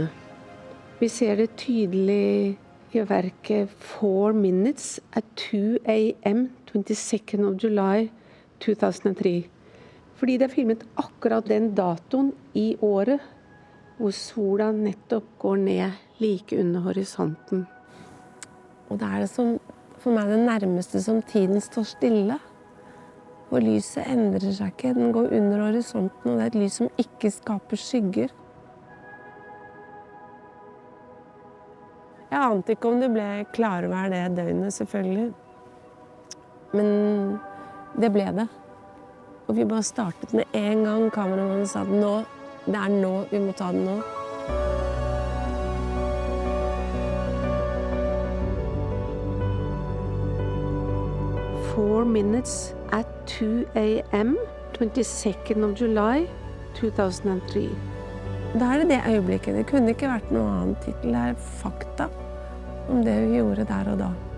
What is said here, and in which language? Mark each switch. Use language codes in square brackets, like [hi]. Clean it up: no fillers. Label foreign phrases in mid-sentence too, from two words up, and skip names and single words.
[no] Vi ser det tydelig i verket 4 Minutes at 2 a.m. [en] 22nd of July 2003. [no] Fordi det er filmet akkurat den datoen i året hvor sola nettopp går ned like under horisonten. Og det er det som for meg det nærmeste som tiden står stille. Og lyset endrer seg ikke, den går under horisonten, og det er et lys som ikke skaper skygger. Jeg ante ikke om det ble klarvær det døgnet, selvfølgelig. Men det ble det. Og vi bare startet med en gang. Kameramannen sa det er nå, vi må ta den nå. [en] Four minutes at 2 a.m. 22nd of July 2003. [no] Da er det øyeblikket. Det kunne ikke vært noe annet tittel. Det er fakta om det vi gjorde der og da.